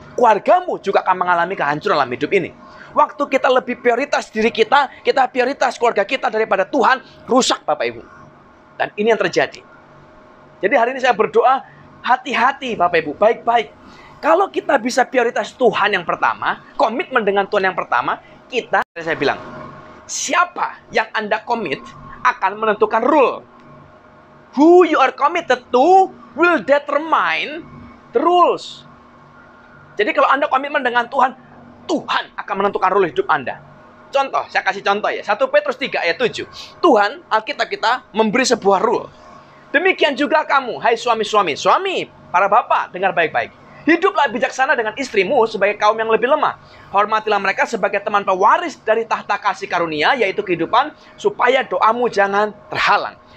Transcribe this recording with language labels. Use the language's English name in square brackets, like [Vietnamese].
[Indonesian] Keluargamu juga akan mengalami kehancuran dalam hidup ini. Waktu kita lebih prioritas diri kita prioritas keluarga kita daripada Tuhan, rusak Bapak Ibu. Dan ini yang terjadi. Jadi hari ini saya berdoa, hati-hati Bapak Ibu, baik-baik. Kalau kita bisa prioritas Tuhan yang pertama, komitmen dengan Tuhan yang pertama, saya bilang, siapa yang Anda komit akan menentukan rule. [English] who you are committed to will determine the rules. [Indonesian] Jadi kalau Anda komitmen dengan Tuhan, Tuhan akan menentukan rule hidup Anda. Contoh, saya kasih contoh ya. 1 Petrus 3 ayat 7. Tuhan, Alkitab kita memberi sebuah rule. Demikian juga kamu, hai suami-suami. Suami, para bapak, dengar baik-baik. Hiduplah bijaksana dengan istrimu sebagai kaum yang lebih lemah. Hormatilah mereka sebagai teman pewaris dari tahta kasih karunia, yaitu kehidupan, supaya doamu jangan terhalang.